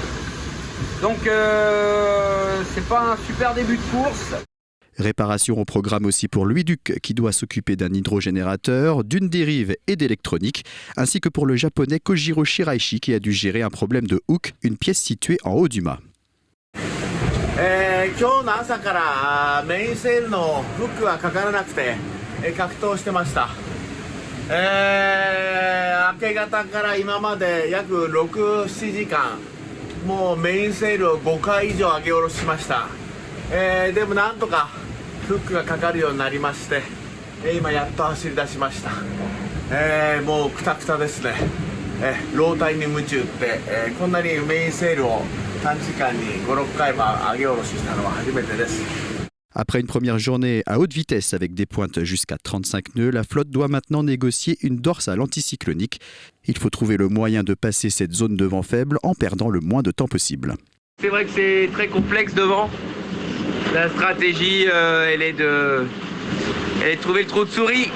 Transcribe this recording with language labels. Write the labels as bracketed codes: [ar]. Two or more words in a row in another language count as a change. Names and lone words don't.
[fr] Donc c'est pas un super début de course. Réparation au programme aussi pour Louis Duc qui doit s'occuper d'un hydrogénérateur, d'une dérive et d'électronique, ainsi que pour le japonais Kojiro Shiraishi qui a dû gérer un problème de hook, une pièce située en haut du mât. [ja] 今日の朝からメインセールのフックがかからなくて格闘してました。明け方から今まで約6、7時間もうメインセールを5回以上上げ下ろしました。でもなんとかフックがかかるようになりまして、今やっと走り出しました。もうクタクタですね。老体に夢中って、こんなにメインセールを短時間に5、6回も上げ下ろししたのは初めてです。 [fr] Après une première journée à haute vitesse avec des pointes jusqu'à 35 nœuds, la flotte doit maintenant négocier une dorsale anticyclonique. Il faut trouver le moyen de passer cette zone de vent faible en perdant le moins de temps possible. C'est vrai que c'est très complexe devant. La stratégie, elle est de trouver le trou de souris.